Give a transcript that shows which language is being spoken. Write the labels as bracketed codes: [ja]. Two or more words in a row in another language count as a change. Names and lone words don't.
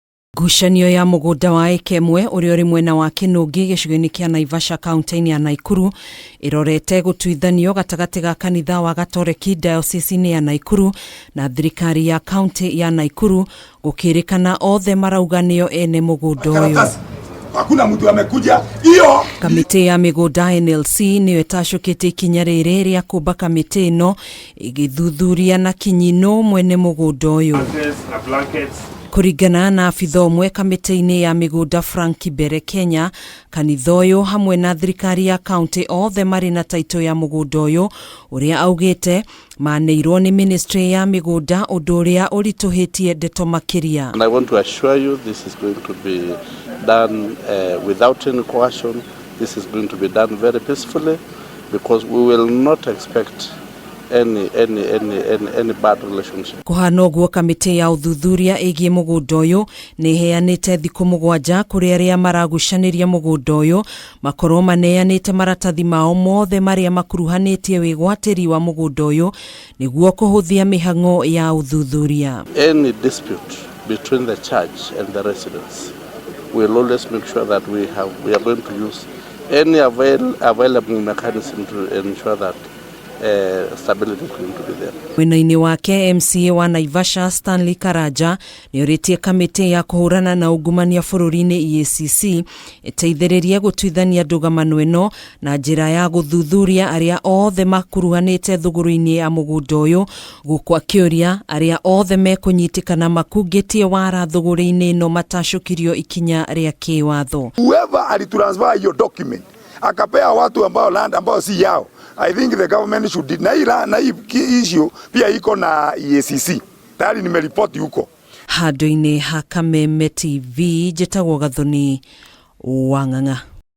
[ki] Ngucanio ya mugunda wa ekemwe uria uri mwena wa Kinungi gicigo-ini kia Naivasha kaunti-ini ya Naikuru irorete gutuithanio gatagati ga kanitha wa Gatoreki diocese-ini ya Nakuru na thirikari ya kaunti ya Naikuru gukirikana othe marauganio ene mugunda uyu. [sw] Hakuna mtu amekuja hiyo. [ki] Kamiti ya migunda NLC niyo itacukite ikinya riri ria kumba kamiti ino igithuthuria na kinyino mwene mugunda uyu. Kuringana na afitha umwe kamiti-ini ya migunda Frank Bere Kenya, kanitha uyu hamwe na thirikari ya kaunti othe mari na taito ya mugunda uyu uria augite maneirwo ni ministry ya migunda undu uria urituhitie ndeto makiria. [en] And I want to assure you this is going to be done without any coercion. This is going to be done very peacefully because we will not expect any bad relationship. [ki] Kuhana uguo kamiti ya uthuthuria igie mugunda uyu ni heanite thiku 7 kuri aria maragucaniria mugunda uyu makorwo maneanite maratathi mao mothe maria makuruhanitie wigwatiri wa mugunda uyu niguo kuhuthia mihang'o ya uthuthuria. [en] Any dispute between the church and the residents, we will always make sure that we are going to use any available mechanism to ensure that stability is going to be there. [ki] Mwena-ini wake MCA wa Naivasha Stanley Karaja ni uritie kamiti ya kuhurana na ungumania bururi-ini EACC iteithiririe gutuithania Ndugamano ino na njira ya guthuthuria aria othe makuruhanite thuguru-ini ya mugunda uyu gukwa kiuria aria othe mekunyitikana makungitie wara thuguru-ini ino matashukirio ikinya ria kiwatho. [sw] Whoever alitransfer [en] your document [sw] akapea watu ambao land ambao si yao, [en] I think the government should deny na issue [sw] pia iko na EACC. Tayari nimeripoti huko. [ki] Handu-ini ha Kameme TV, Jetagwo Gathoni Wang'ang'a.